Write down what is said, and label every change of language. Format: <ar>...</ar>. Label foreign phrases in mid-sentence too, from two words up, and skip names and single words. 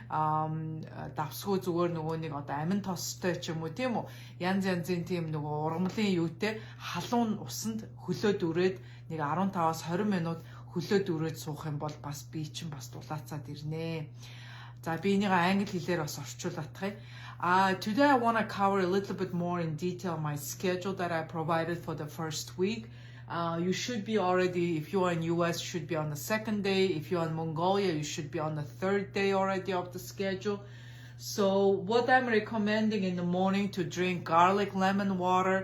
<mn>Давсгүй зүгээр нөгөө нэг одоо амин тостой ч юм уу тийм үү. Янз янзын тийм нөгөө ургамлын юутэй халуун усанд хөлөөд үрээд нэг 15-аас 20 минут хөлөөд үрээд суух юм бол бас бие чинь бас дулаацаад ирнэ. За би энийг англи хэлээр бас орчуулах юм.</mn> <en>Today I want to cover a little bit more in detail my schedule that I provided for the first week. You should be already, if you are in US, should be on the second day. If you're in Mongolia, you should be on the third day already of the schedule. So what I'm recommending in the morning to drink garlic lemon water.</en>